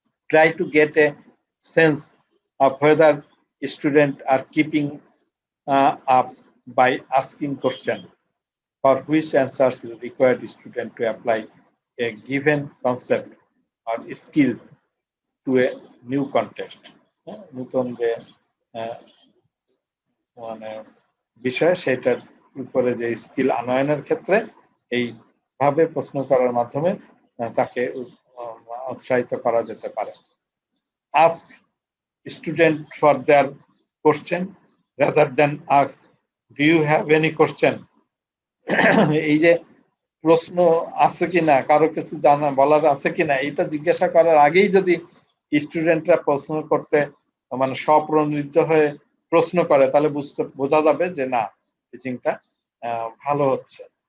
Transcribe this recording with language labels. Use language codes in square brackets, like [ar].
[en] Try to get a sense of whether students are keeping up by asking questions for which answers required student to apply a given concept or skill to a new context. [bn] নতুন যে মানে বিষয় সেটার উপরে যে skill আনয়নের ক্ষেত্রে এইভাবে প্রশ্ন করার মাধ্যমে তাকে উৎসাহিত করা যেতে পারে। [en] Ask student for their question rather than ask do you have any question। [bn] এই যে প্রশ্ন আছে কিনা, কারো কিছু জানা বলার আছে কিনা, এটা জিজ্ঞাসা করার আগেই যদি স্টুডেন্টরা প্রশ্ন করতে মানে স্বপ্রণোদিত হয়ে প্রশ্ন করে তাহলে বোঝা যাবে যে না, টিচিংটা ভালো হচ্ছে।